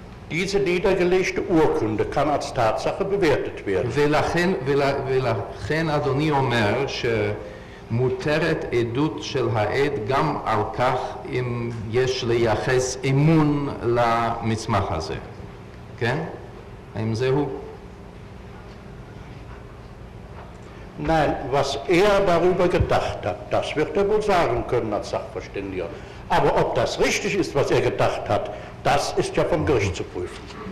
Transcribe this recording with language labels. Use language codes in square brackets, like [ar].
[de] Diese niedergelegte Urkunde kann als Tatsache bewertet werden. [he] ולכן אדוני אומר שמותרת עדות של העד גם על כך אם יש לייחס אמון למסמך הזה, כן? האם זהו? [de] Nein, was er darüber gedacht hat, das wird er wohl sagen können als Sachverständiger. Aber ob das richtig ist, was er gedacht hat, das ist ja vom Gericht zu prüfen.